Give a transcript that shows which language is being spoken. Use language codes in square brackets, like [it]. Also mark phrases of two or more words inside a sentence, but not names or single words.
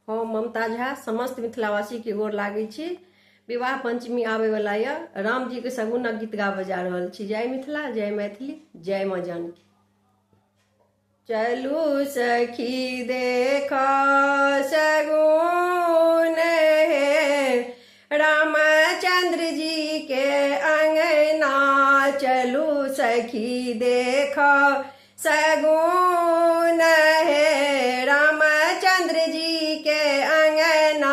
[mai] ममता झा समस्त मिथिलावासी के गोर लागै छी। विवाह पंचमी आवे वाला या राम जी के सगुनक गीत गाबे जा रहल छी। जय मिथिला, जय मैथिली, जय माँ जानकी। चलू सखी देख सगुन है रामचंद्र जी के अंगना। चलू सखी देख सगुन है रामचंद्र जी के अंगना।